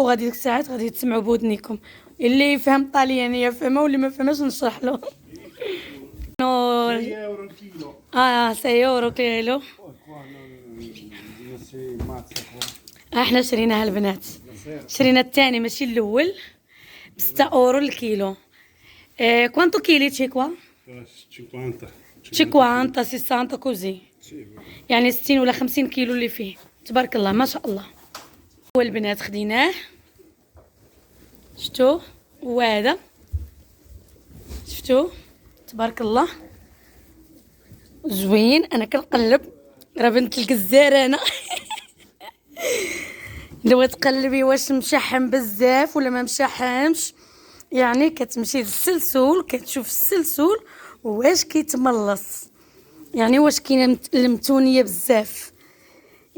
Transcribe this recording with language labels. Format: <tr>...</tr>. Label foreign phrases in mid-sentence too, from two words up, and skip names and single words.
<ar>وغادي ديك الساعات غادي تسمعوا بودنيكم. اللي يفهم طاليانيه يفهمها، واللي ما فهمش نشرح له. 6 يورو كيلو. احنا شريناها البنات، شرينا الثاني ماشي الاول ب6 اورو الكيلو.</ar> <it>quanto chili c'è qua? 50 60 così،</it> <ar>يعني 60 ولا 50 كيلو اللي فيه. تبارك الله ما شاء الله. هو البنات خديناه شفتوا، وهذا شفتوا تبارك الله زوين. انا كنقلب راه بنت الجزار انا. لو تقلبي واش مشحم بزاف ولا ما مشحمش، يعني كتمشي للسلسول كتشوف السلسول واش كيتملص، يعني واش كاينه المتونيه بزاف.</ar>